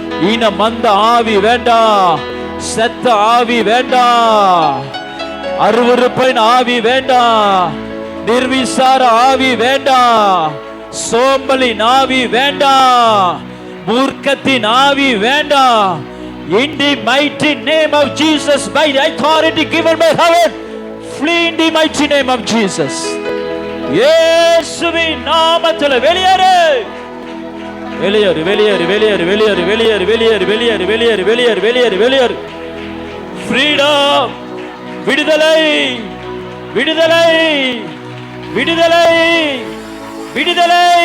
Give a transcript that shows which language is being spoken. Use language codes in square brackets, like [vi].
[ta] ஈன மந்த ஆவி வேண்டாம், செத்த ஆவி வேண்டாம், அருவருப்பின் ஆவி வேண்டாம், நிர்விசார ஆவி வேண்டாம், சோம்பலின் ஆவி வேண்டாம், மூர்க்கத்தின் ஆவி வேண்டாம். [en] In the mighty name of Jesus, by the authority given by heaven, flee in the mighty name of Jesus. [ta] இயேசுவின் நாமத்தில் வெளியேறு, வெளியேறு, வெளியேறு, வெளியேறு, வெளியேறு, வெளியேறு, வெளியேறு, வெளியேறு, வெளியேறு, வெளியேறு, வெளியேறு, வெளியேறு. ஃப்ரீடம், விடுதலை, விடுதலை, விடுதலை, விடுதலை.